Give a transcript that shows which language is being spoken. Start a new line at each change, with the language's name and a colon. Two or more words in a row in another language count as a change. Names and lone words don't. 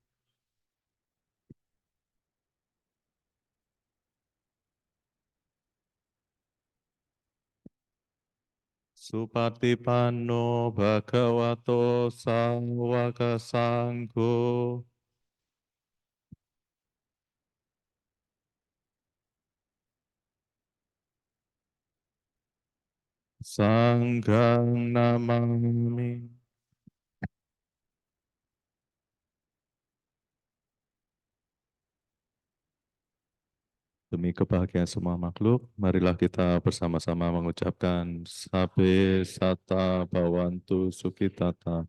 Pali: Supatipanno Bhagavato Sawaka Sangho. Sanghang Namami.
Indonesian: Demi kebahagiaan semua makhluk, marilah kita bersama-sama mengucapkan
Pali: Sabe Sata Bhawantu Sukhitata.